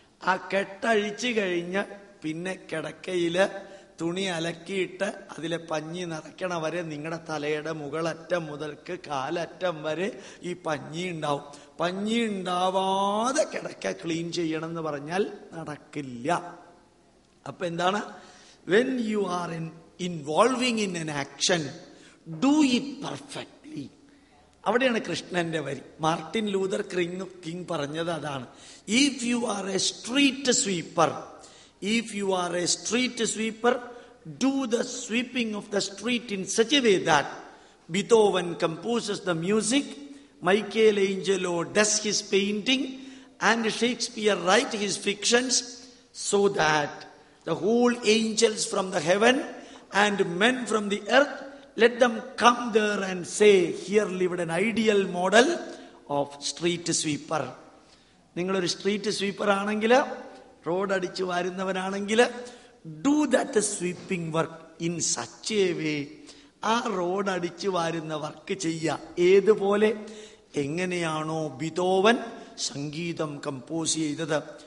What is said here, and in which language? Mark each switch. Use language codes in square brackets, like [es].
[ml] ആ കെട്ടഴിച്ചു കഴിഞ്ഞ് പിന്നെ കിടക്കയില് തുണി അലക്കിയിട്ട് അതിലെ പഞ്ഞി നിറയ്ക്കണ വരെ നിങ്ങളുടെ തലയുടെ മുകളറ്റം മുതൽക്ക് കാലറ്റം വരെ ഈ പഞ്ഞി ഉണ്ടാവും. പഞ്ഞി ഉണ്ടാവാതെ കിടക്ക ക്ലീൻ ചെയ്യണം എന്ന് പറഞ്ഞാൽ നടക്കില്ല. അപ്പൊ എന്താണ്? [en] When you are involving in an action, do it perfectly. [ml] അവിടെയാണ് കൃഷ്ണന്റെ വരി. മാർട്ടിൻ ലൂതർ കിങ് പറഞ്ഞത് അതാണ്. If you are A street sweeper, [en] if you are a street sweeper, do the sweeping of the street in such a way that Beethoven composes the music, Michelangelo does his painting, and Shakespeare writes his fictions, so that the whole angels from the heaven and men from the earth, let them come there and say, here lived an ideal model of street sweeper. [ml] നിങ്ങളൊരു street sweeper ആണെങ്കിൽ, road അടിച്ചു വാരുന്നവനാണെങ്കിൽ, [en] Do that sweeping work in such a way. [ml] ആ road അടിച്ചു വാരുന്ന work ചെയ്യുക. ഏതുപോലെ? എങ്ങനെയാണോ Beethoven സംഗീതം compose ചെയ്തത്.